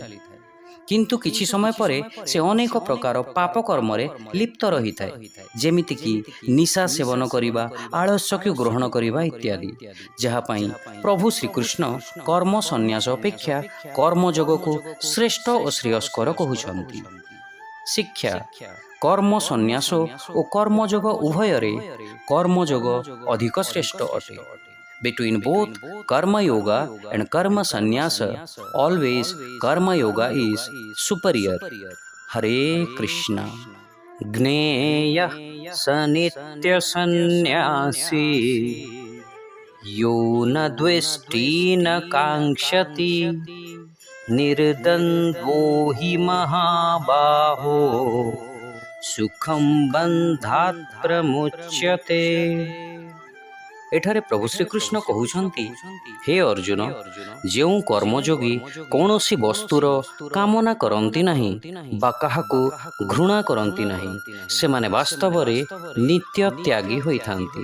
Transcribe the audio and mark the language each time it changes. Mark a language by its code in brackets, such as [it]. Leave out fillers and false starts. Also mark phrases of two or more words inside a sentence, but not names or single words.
[or] କିନ୍ତୁ କିଛି ସମୟ ପରେ ସେ ଅନେକ ପ୍ରକାର ପାପ କର୍ମରେ ଲିପ୍ତ ରହିଥାଏ, ଯେମିତିକି ନିଶା ସେବନ କରିବା, ଆଳସ୍ୟକୁ ଗ୍ରହଣ କରିବା ଇତ୍ୟାଦି, ଯାହା ପାଇଁ ପ୍ରଭୁ ଶ୍ରୀକୃଷ୍ଣ କର୍ମ ସନ୍ନ୍ୟାସ ଅପେକ୍ଷା କର୍ମଯୋଗକୁ ଶ୍ରେଷ୍ଠ ଓ ଶ୍ରେୟସ୍କର କହୁଛନ୍ତି। ଶିକ୍ଷା, କର୍ମ ସନ୍ନ୍ୟାସ ଓ କର୍ମଯୋଗ ଉଭୟରେ କର୍ମଯୋଗ ଅଧିକ ଶ୍ରେଷ୍ଠ ଅଟେ। [en] Between both karma yoga and karma sannyasa, always karma yoga is superior. Hare Krishna. [sa] ज्ञेयः स नित्य संन्यासी यो न द्वेष्टि न काङ्क्षति निर्द्वन्द्वो हि महाबाहो सुखं बन्धात् प्रमुच्यते। [or] ଏଠାରେ ପ୍ରଭୁ ଶ୍ରୀକୃଷ୍ଣ କହୁଛନ୍ତି, ହେ ଅର୍ଜୁନ, ଯେଉଁ କର୍ମଯୋଗୀ କୌଣସି ବସ୍ତୁର କାମନା କରନ୍ତି ନାହିଁ ବା କାହାକୁ ଘୃଣା କରନ୍ତି ନାହିଁ, ସେମାନେ ବାସ୍ତବରେ ନିତ୍ୟ ତ୍ୟାଗୀ ହୋଇଥାନ୍ତି।